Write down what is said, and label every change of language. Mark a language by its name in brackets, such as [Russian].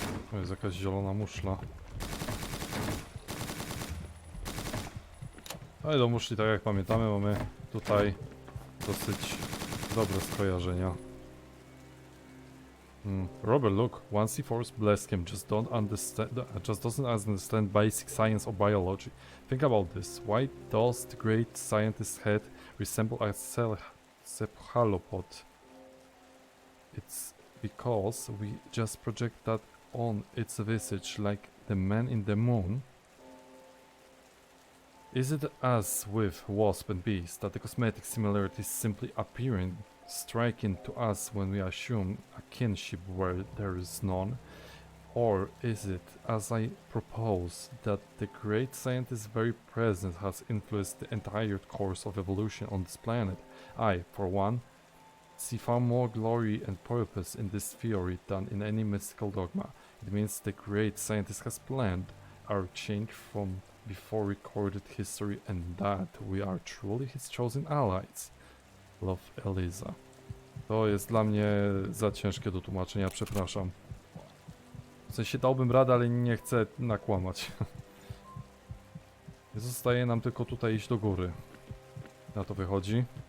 [Polish] To jest jakaś zielona muszla. Ale do muszli, tak jak pamiętamy, mamy tutaj dosyć dobre skojarzenia. [English] Robert, look, once he force blessed him, just doesn't understand basic science or biology. Think about this. Why does the great scientist's head resemble a cephalopod? It's because we just project that on its visage like the man in the moon. Is it as with wasp and bees that the cosmetic similarities simply appearing striking to us when we assume a kinship where there is none? Or is it, as I propose, that the great scientist's very presence has influenced the entire course of evolution on this planet? I, for one, see far more glory and purpose in this theory than in any mystical dogma. It means the great scientist has planned our change from before recorded history and that we are truly his chosen allies. Love, Eliza. [Polish] To jest dla mnie za ciężkie do tłumaczenia, przepraszam. W sensie dałbym radę, ale nie chcę nakłamać. Zostaje nam tylko tutaj iść do góry. Na to wychodzi.